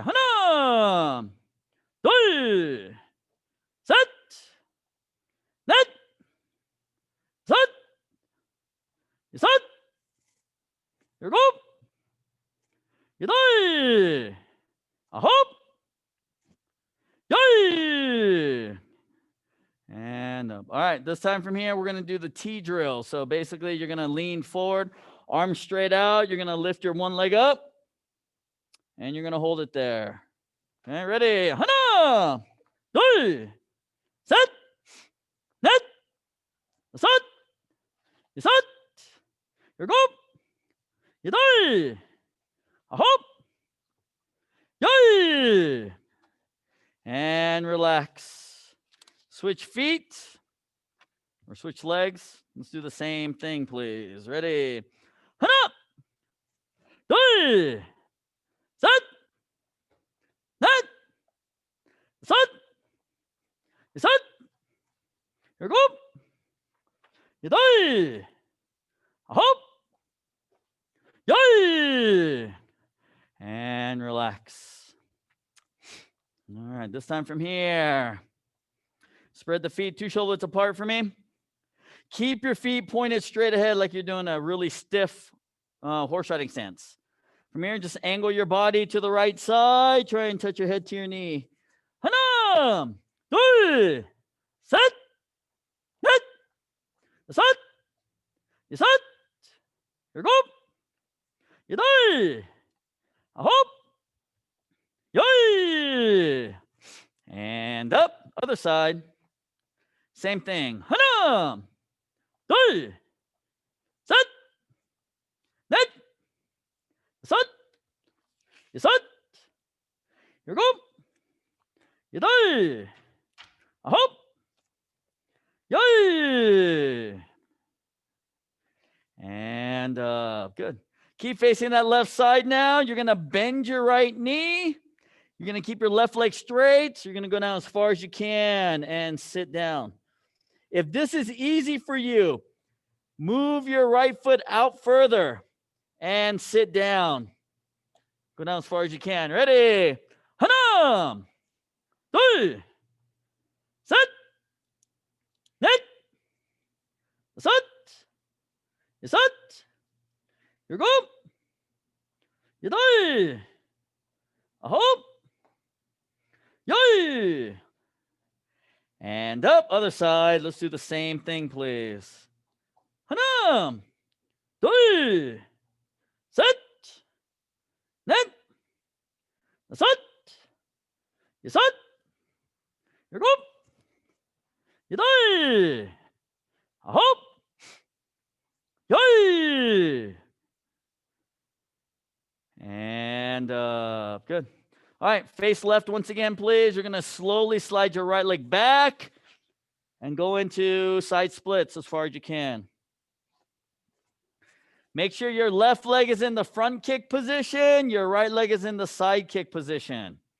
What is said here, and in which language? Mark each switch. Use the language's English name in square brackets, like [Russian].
[Korean] 하나, 둘, 셋, 넷, 다섯, 여섯, 일곱, 여덟, 아홉, 열. [English] And up. All right, this time from here, we're going to do the T drill. So basically, you're going to lean forward, arms straight out. You're going to lift your one leg up, and you're going to hold it there. Okay, ready? [Korean] 하나, 둘, 셋, 넷, 다섯, 여섯, 일곱, 여덟, 아홉, 열. [English] And relax. Switch feet or switch legs. Let's do the same thing, please. Ready? [Korean] 하나, 둘, 셋, 넷, 다섯, 여섯, 일곱, 여덟, 아홉, 열. [English] And relax. All right, this time from here. Spread the feet 2 shoulders apart for me. Keep your feet pointed straight ahead like you're doing a really stiff horse riding stance. From here, just angle your body to the right side. Try and touch your head to your knee. [Korean] 하나, 둘, 셋, 넷, 다섯, 여섯, 일곱, 여덟, 아홉, 열. [English] And up. Other side. Same thing. [Korean] 하나, 둘, 셋, 넷, 다섯, 여섯, 일곱, 여덟, 아홉, 열. [English] And good. Keep facing that left side now. You're going to bend your right knee. You're going to keep your left leg straight. So you're going to go down as far as you can and sit down. If this is easy for you, move your right foot out further and sit down. Go down as far as you can. Ready? [Korean] 하나, 둘, 셋, 넷, 다섯, 여섯, 일곱, 여덟, 아홉, 열. [English] And up. Other side. Let's do the same thing, please. [Korean] 하나, 둘, 셋, 넷, 다섯, 여섯, 일곱, 여덟, 아홉, 열. [English] And good. All right, face left once again, please. You're going to slowly slide your right leg back and go into side splits as far as you can. Make sure your left leg is in the front kick position. Your right leg is in the side kick position.